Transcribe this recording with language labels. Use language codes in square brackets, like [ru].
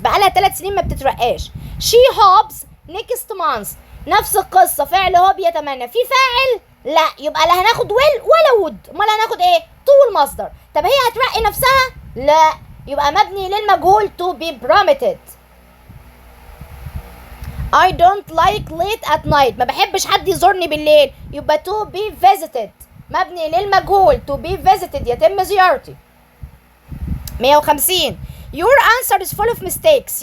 [ar] بقالها 3 سنين ما بتترقاش. [en] she hopes next month. [ar] نفس القصة، فعل hope يتمنى، في فاعل؟ لا، يبقى لا هناخد will ولا would، امال هناخد ايه؟ to المصدر. طب هي هترقي نفسها؟ لا، يبقى مبني للمجهول to be promoted. [en] I don't like late at night. [ar] ما بحبش حد يزورني بالليل، يبقى to be visited مبني للمجهول to be visited يتم زيارتي. [en] 150 Your answer is full of mistakes.